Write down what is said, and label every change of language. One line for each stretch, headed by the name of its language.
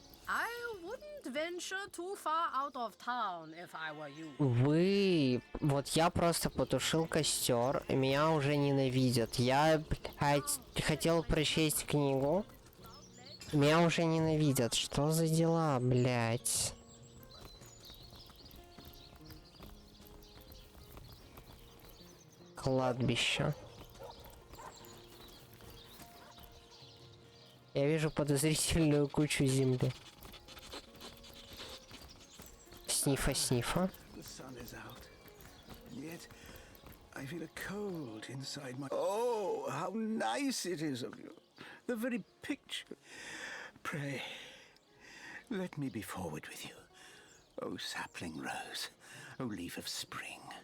English: I wouldn't venture too far out of town if I were you.
Russian: Вы... Вот я просто потушил костер, и меня уже ненавидят. Я, блядь, хотел прочесть книгу. Меня уже ненавидят. Что за дела, блядь? Кладбище. Я вижу подозрительную кучу земли. Снифа.
English: The sun is out, and yet I feel a cold inside my... Oh, how nice it is of you. The very picture. Pray, let me be forward with you. Oh, sapling rose, oh, leaf of spring.